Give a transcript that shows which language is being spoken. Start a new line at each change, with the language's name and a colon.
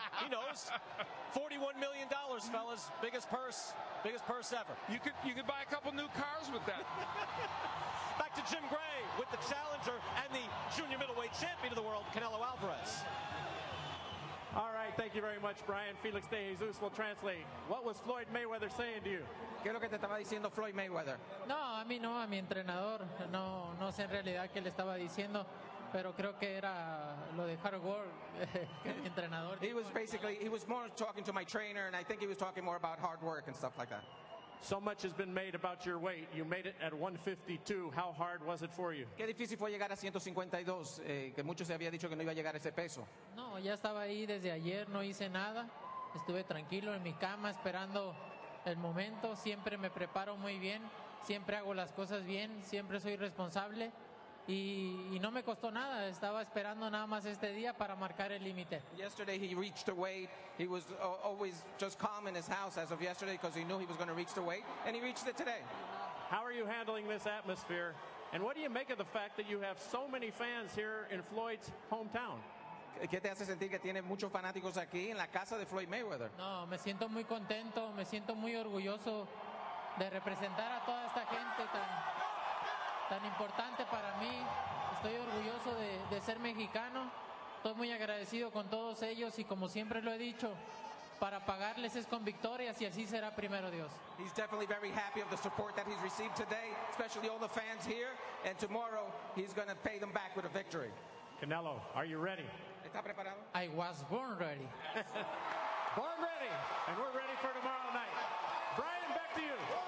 English: He knows. $41 million, fellas. Biggest purse ever. You could buy a couple new cars with that. Back to Jim Gray with the challenger and the junior middleweight champion of the world, Canelo Alvarez. All right, thank you very much, Brian. Felix De Jesus will translate. What was Floyd Mayweather saying to you?
Spanish: ¿Qué es lo que te estaba diciendo Floyd Mayweather? No, a mí no, a mi entrenador. No sé en realidad qué le estaba diciendo, pero creo que era lo de
English: hard work
Spanish: que mi entrenador.
English: He was more talking to my trainer, and I think he was talking more about hard work and stuff like that. So much has been made about your weight. You made it at 152. How hard was it for you?
Spanish: Qué difícil fue llegar a 152, que muchos se había dicho que no iba a llegar a ese peso. No, ya estaba ahí desde ayer, no hice nada. Estuve tranquilo en mi cama esperando el momento. Siempre me preparo muy bien, siempre hago las cosas bien, siempre soy responsable. Y no me costó nada, estaba esperando nada más este día para marcar el límite.
English: Yesterday he reached the weight. He was always just calm in his house as of yesterday because he knew he was going to reach the weight, and he reached it today. How are you handling this atmosphere? And what do you make of the fact that you have so many fans here in Floyd's hometown?
Spanish: ¿Qué te hace sentir que tiene muchos fanáticos aquí en la casa de Floyd Mayweather? No, me siento muy contento, me siento muy orgulloso de representar a toda esta gente tan importante para mí. Estoy orgulloso de ser mexicano. Estoy muy agradecido con todos ellos y como siempre lo he dicho, para pagarles es con victorias y así será primero Dios.
English: He's definitely very happy of the support that he's received today, especially all the fans here, and tomorrow he's going to pay them back with a victory. Canelo, are you ready?
Spanish: ¿Está preparado?
English: I was born ready. Born ready, and we're ready for tomorrow night. Brian, back to you.